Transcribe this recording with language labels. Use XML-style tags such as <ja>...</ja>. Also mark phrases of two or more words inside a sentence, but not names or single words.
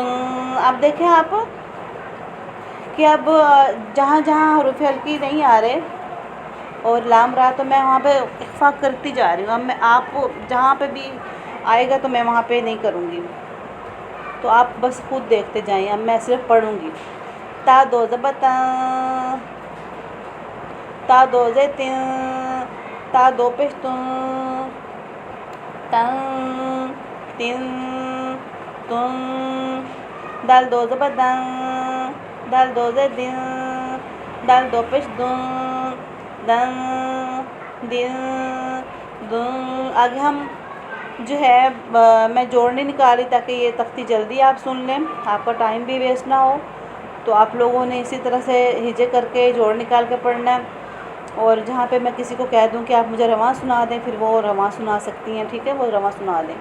<ur>اب دیکھیں آپ کہ اب جہاں جہاں حروف حلقی نہیں آ رہے اور لام را، تو میں وہاں پہ اخفا کرتی جا رہی ہوں۔ اب میں آپ جہاں پہ بھی آئے گا تو میں وہاں پہ نہیں کروں گی، تو آپ بس خود دیکھتے جائیں، اب میں صرف پڑھوں گی۔ تا دو زبر تا، تا دو زیر تین، تا دو پیش تن، تن، تن، تن، دال دو زبر دن، دال دو زیر دن، دال دو پیش دن، دن، دن، دن۔ آگے ہم جو ہے میں جوڑنے نکالی تاکہ یہ تختی جلدی آپ سن لیں، آپ کا ٹائم بھی ویسٹ نہ ہو، تو آپ لوگوں نے اسی طرح سے ہجے کر کے جوڑ نکال کے پڑھنا ہے، اور جہاں پہ میں کسی کو کہہ دوں کہ آپ مجھے رواں سنا دیں، پھر وہ رواں سنا سکتی ہیں، ٹھیک ہے، وہ رواں سنا دیں۔</ur>